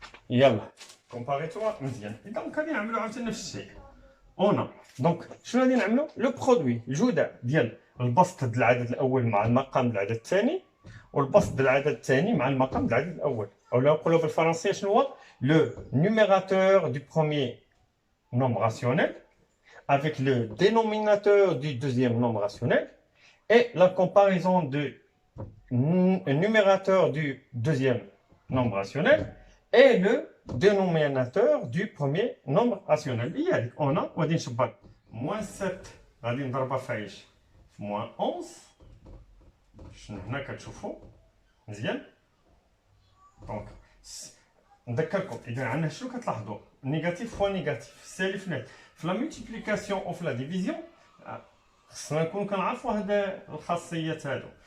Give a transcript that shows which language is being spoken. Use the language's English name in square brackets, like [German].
[Arabic] يلا كومباريتوها مزيان. دونك غادي نعملو عاوتاني نفس الشيء. اون دونك شنو غادي نعملو لو برودوي الجدع ديال البسط ديال العدد الاول مع المقام ديال العدد الثاني والبسط ديال العدد الثاني مع المقام ديال العدد الاول. اولا نقولوا بالفرنسيه شنو هو [French] لو نيميراتور دو بروميير nombre rationnel avec le dénominateur du deuxième nombre rationnel et la comparaison du numérateur du deuxième nombre rationnel et le dénominateur du premier nombre rationnel. [Arabic] يعني on a غادي نشبر moins 7 غادي نضربها في ايش في moins 11 شنو هنا كتشوفوا مزيان. دونك نذكركم اذا عندنا شنو كتلاحظوا نيجاتيف فوا نيجاتيف سالب في نات في لا مولتيبليكاسيون او في لا ديفيزيون خصنا نكون كنعرفوا هاد الخاصيات هادو.